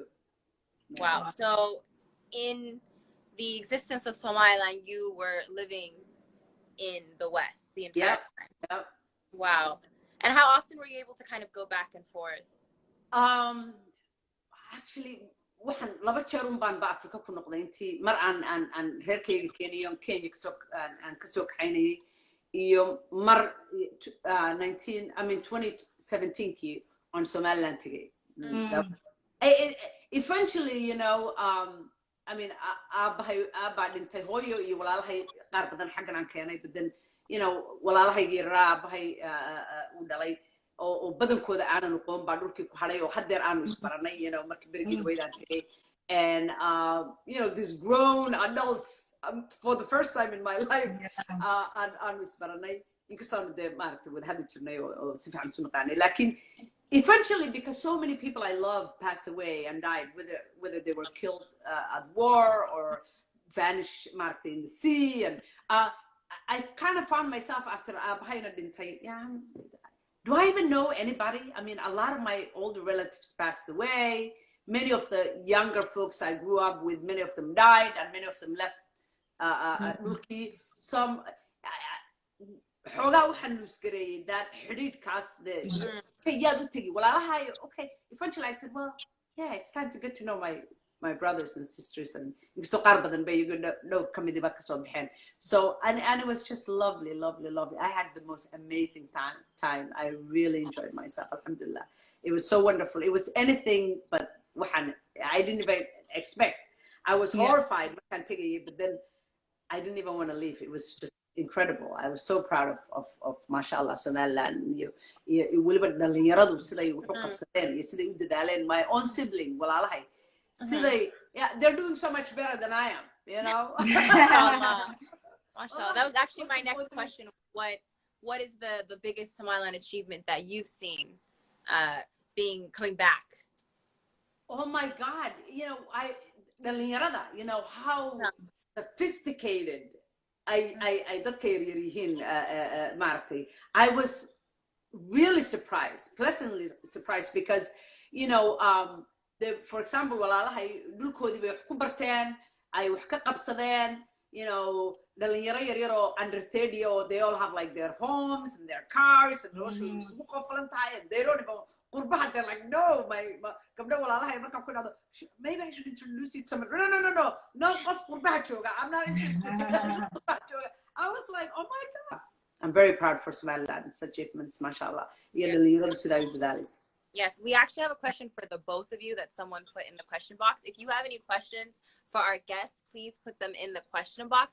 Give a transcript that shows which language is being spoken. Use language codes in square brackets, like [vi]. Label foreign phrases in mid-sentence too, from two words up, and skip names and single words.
[en] Wow. So in the existence of Somaliland, you were living in the West the entire time. Yep. Wow. And how often were you able to kind of go back and forth? Actually, [so] waxaan laba jeer un baan ba Afrika ku noqday intii mar aan reerkayga keenayo Kenya aan kasoo kaxaynayay iyo mar 2017kii on Somaliland tagay. [en] Eventually, you know, I mean, [so] aabbahay dhintay hooyo iyo walaalahay qaar badan xaggan aan keenay, [en] but then you know, [so] walaalahaygii yaraa aabbahay uu dhalay oo badankooda aanan aqoon baa dhulkii ku hadhay oo haddeer aanu isbaranay, [en] you know, [so] markii berigii dhaweydaan tagay. [en] And you know, these grown adults for the first time in my life [so] aanu isbaranay, inkastaanu dee maaragtay wada hadli jirnay oo si fiican isu naqaanay. [en] Laakiin eventually, because so many people I love passed away and died, whether they were killed at war or vanished in the sea, and I kind of found myself after [so] Abhaina Dintay, [en] do I even know anybody? I mean, a lot of my older relatives passed away. Many of the younger folks I grew up with, many of them died, and many of them left Turkey. [so] Some xoogaa waxaan lose gareeyay that xidhiidhkaas yaad u tegi walaalahay. [en] Okay, eventually I said, well, yeah, it's time to get to know my brothers and sisters, and [so] inkastoo qaar badan bay igu dhow ka midiba kasoo baxeen. [en] So and it was just lovely. I had the most amazing time. I really enjoyed myself, alhamdulillah. It was so wonderful. It was anything but waxaan I didn't even expect. I was horrified [so] markaan tegayay, [en] but then I didn't even want to leave. It was just incredible. I was so proud of mashallah Somaliland. [so] Weliba dhalinyaradu siday wax u qabsadeen iyo siday u dadaaleen. [en] My own sibling walaalahay siday, they're doing so much better than I am, you know. Mashallah. Mashallah. That was actually my next question. What is the biggest Somaliland achievement that you've seen coming back? Oh my God, you know, dhalinyarada, you know, how sophisticated I [so] dadka yaryar yihiin maaragtay. [en] I was really surprised, pleasantly surprised, because you know, for example, [so] walaalahay dhulkoodii bay wax ku barteen, ay wax ka qabsadeen, [en] you know, [so] dhalinyaro yaryar oo [en] under 30, or they all have like their homes and their cars and [so] noloshooda isugu qofalan tahay, [en] and they don't even qurbaha. They're like, no, my [so] gabdho walaalahay markaan ku dhahdo, [en] maybe I should introduce you to someone. No, [so] qof qurbaha jooga, [en] I'm not interested. I was like, oh my God. I'm very proud for Somaliland's achievements, mashallah. Yes, we actually have a question for the both of you that someone put in the question box. If you have any questions for our guests, please put them in the question box.